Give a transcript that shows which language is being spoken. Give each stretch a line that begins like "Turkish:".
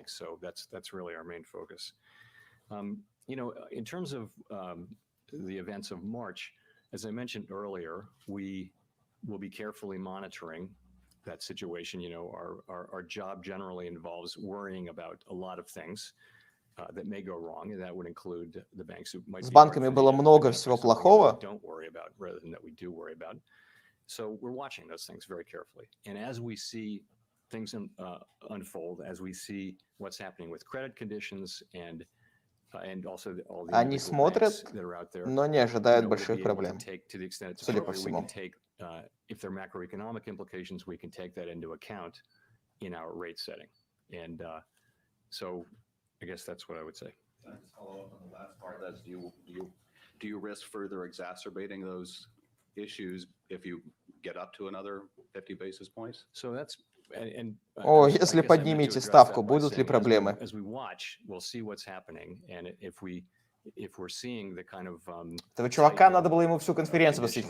English: So that's really our main focus. In terms of the events of March, as I mentioned earlier, we will be carefully monitoring that situation. Our job generally involves worrying about a lot of things that may go wrong, and that would include the banks who might.
Russian: С банками было много всего плохого.
English: Don't worry about rather than that we do worry about. So we're watching those things very carefully, and as we see things unfold, as we see what's happening with credit conditions and also all the
Russian: Они смотрят,
English: that are out there,
Russian: но не ожидают больших проблем. Судя по всему.
English: If there are macroeconomic implications, we can take that into account in our rate setting. And so I guess that's what I would say. Can I just follow up on the last part? That's do you risk further exacerbating those issues if you get up to another 50 basis points? So that's
Russian: О, если поднимете ставку, будут ли проблемы?
English: As we watch, we'll see what's happening, and if we're seeing the kind of
Russian: Этого чувака надо было ему всю конференцию посвятить.